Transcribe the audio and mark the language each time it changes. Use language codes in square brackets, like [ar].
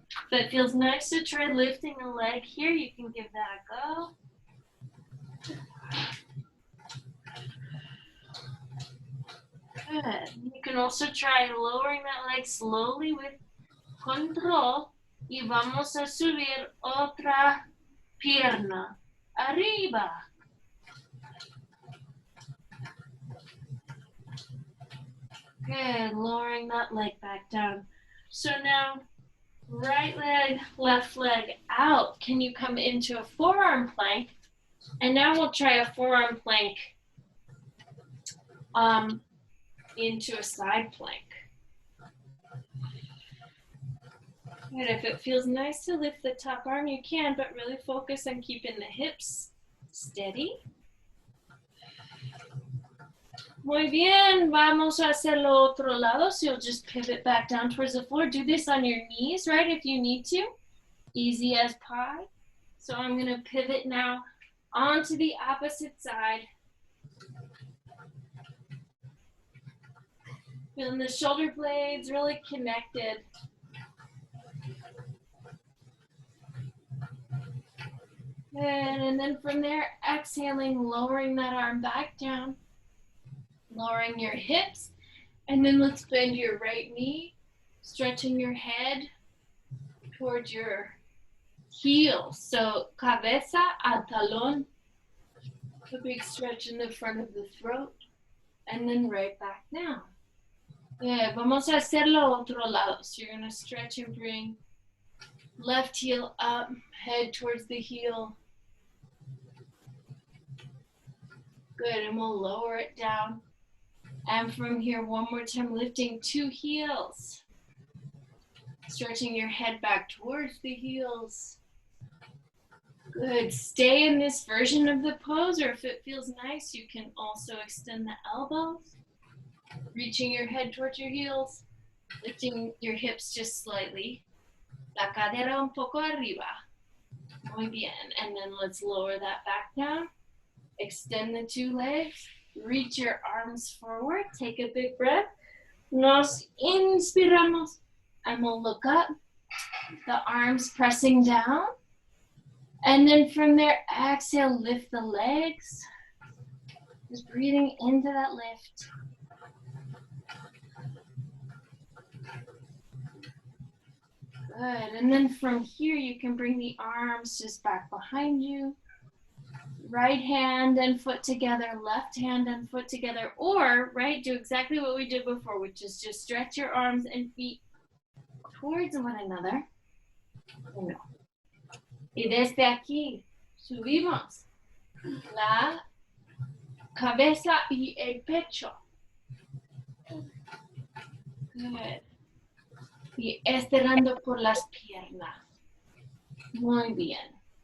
[en] If it feels nice to try lifting a leg here, you can give that a go. Good. You can also try lowering that leg slowly with control. [es] Y vamos a subir otra pierna. Arriba. [en] Good. Lowering that leg back down. So now, right leg, left leg out. Can you come into a forearm plank? And now we'll try a forearm plank into a side plank. And if it feels nice to lift the top arm, you can, but really focus on keeping the hips steady. [es] Muy bien, vamos a hacerlo otro lado. [en] So you'll just pivot back down towards the floor. Do this on your knees, right, if you need to. Easy as pie. So I'm going to pivot now onto the opposite side. Feeling the shoulder blades really connected. Good, and then from there, exhaling, lowering that arm back down, lowering your hips, and then let's bend your right knee, stretching your head towards your heel. So, [es] cabeza a talón, [en] a big stretch in the front of the throat, and then right back down. Good, [es] vamos a hacerlo otro lado. [en] So you're gonna stretch and bring left heel up, head towards the heel. Good, and we'll lower it down. And from here, one more time, lifting 2 heels. Stretching your head back towards the heels. Good, stay in this version of the pose, or if it feels nice, you can also extend the elbows. Reaching your head towards your heels. Lifting your hips just slightly. [es] La cadera un poco arriba. Muy bien. [en] And then let's lower that back down. Extend the 2 legs. Reach your arms forward. Take a big breath. [es] Nos inspiramos. [en] And we'll look up. The arms pressing down. And then from there, exhale, lift the legs. Just breathing into that lift. Good, and then from here you can bring the arms just back behind you. Right hand and foot together, left hand and foot together, or, right, do exactly what we did before, which is just stretch your arms and feet towards one another. [es] Uno. Y desde aquí subimos la cabeza y el pecho. [en] Good. [es] Y estirando por las piernas. Muy bien.